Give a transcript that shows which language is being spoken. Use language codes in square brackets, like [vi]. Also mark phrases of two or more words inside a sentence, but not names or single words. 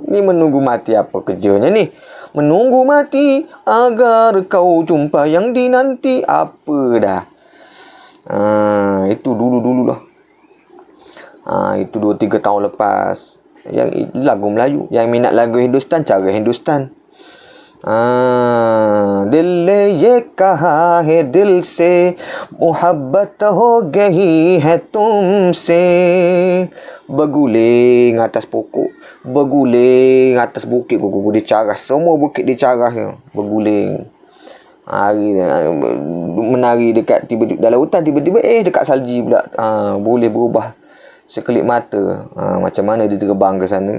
[ms] Ni menunggu mati apa kerjanya ni? Menunggu mati agar kau jumpa yang dinanti. Apa dah? Itu dulu-dululah. Itu 2-3 tahun lepas. Yang lagu Melayu. Yang minat lagu Hindustan, cara Hindustan. [hi] दिल ने ये कहा है दिल से मोहब्बत हो गई है तुमसे [ms] berguling atas pokok, berguling atas bukit, dicaras, semua bukit dicaras, berguling. Menari dekat tiba-tiba dalam hutan, tiba-tiba dekat salji pula. Boleh berubah sekelip mata. Macam mana dia terbang ke sana.